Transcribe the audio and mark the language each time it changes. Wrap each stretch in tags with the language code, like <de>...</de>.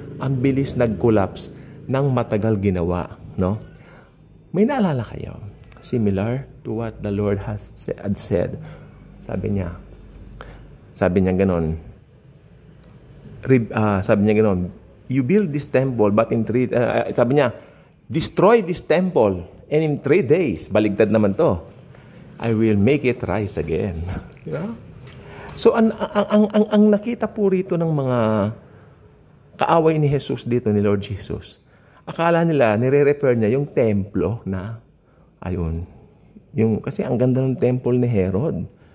<tl>Ang bilis nag-collapse ng matagal ginawa. No? May naalala kayo?</tl> <en>Similar to what the Lord had said.</en> <tl>Sabi niya ganon. Sabi niya ganon.</tl> <en>You build this temple, but in 3</en> <tl>sabi niya,</tl> <en>destroy this temple, and in 3 days,</en> <tl>baligtad naman to,</tl> <en>I will make it rise again. Yeah?</en> <tl>So, ang nakita po rito ng mga kaaway ni Jesus dito, ni Lord Jesus, akala nila, nire-refer niya yung templo na, ayun, kasi ang ganda ng temple ni Herod.</tl>